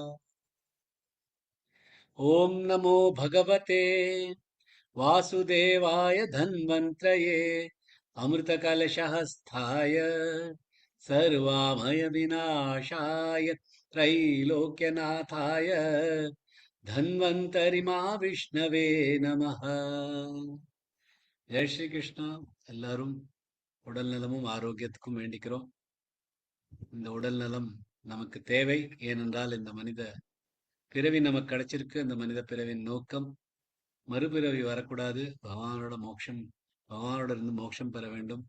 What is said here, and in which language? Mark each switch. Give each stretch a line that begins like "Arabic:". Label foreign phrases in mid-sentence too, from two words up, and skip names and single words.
Sanskrit: ॐ नमो भगवते वासुदेवाय धन्वन्त्रये अमृतकलशहस्ताय सर्वामय विनाशाय त्रैलोक्यनाथाय धन्वन्तरि महाविष्णवे नमः। जय श्री कृष्ण.
Tamil: எல்லாரும் உடல் நலமும் ஆரோக்கியத்துக்கும் வேண்டிக்கிறோம். இந்த உடல் நலம் நமக்கு தேவை. ஏனென்றால் இந்த மனித பிறவி நமக்கு கிடைச்சிருக்கு. இந்த மனித பிறவின் நோக்கம் மறுபிறவி வரக்கூடாது, பகவானோட இருந்து மோட்சம் பெற வேண்டும்.